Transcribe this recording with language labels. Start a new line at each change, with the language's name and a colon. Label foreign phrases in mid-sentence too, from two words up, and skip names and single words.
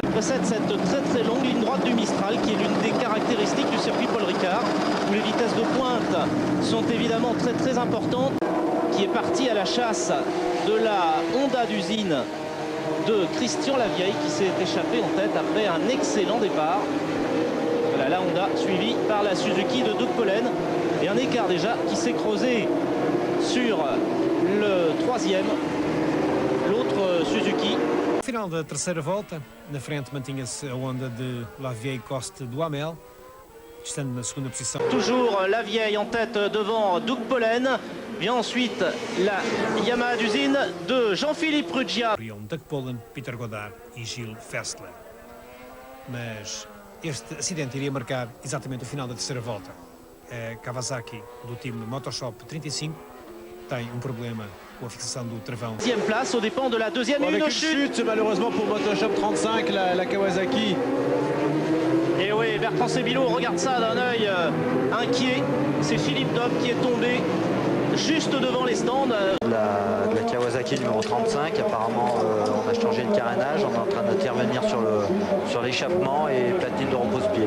French: Précède cette très longue ligne droite du Mistral qui est l'une des caractéristiques du circuit Paul Ricard où les vitesses de pointe sont évidemment très importantes, qui est parti à la chasse de la Honda d'usine de Christian Lavieille qui s'est échappé en tête après un excellent départ. Voilà la Honda suivie par la Suzuki de Doug Pollen. Et un écart déjà qui s'est creusé sur le 3e, l'autre Suzuki.
Portuguese: No final da terceira volta, na frente mantinha-se a Honda de Lavieille Coste Duhamel, estando na segunda posição.
French: Toujours Lavieille en tête devant Doug Pollen. Vient ensuite la Yamaha d'usine de Jean-Philippe Ruggia.
Portuguese: Doug Polen, Peter Godard e Gilles Festler. Mas este acidente iria marcar exatamente o final da terceira volta. A Kawasaki, do time Motoshop 35, tem um problema com a fixação do travão.
French: Deuxième place aux dépens de la deuxième et Avec une une chute. chute malheureusement pour Motoshop 35, la Kawasaki. Et oui, Bertrand Sébillot regarde ça d'un œil inquiet. C'est Philippe Dobb qui est tombé juste devant les stands. De la Kawasaki numéro 35, apparemment on a changé le carénage, on est en train d'intervenir sur l'échappement et platine de repose-pied.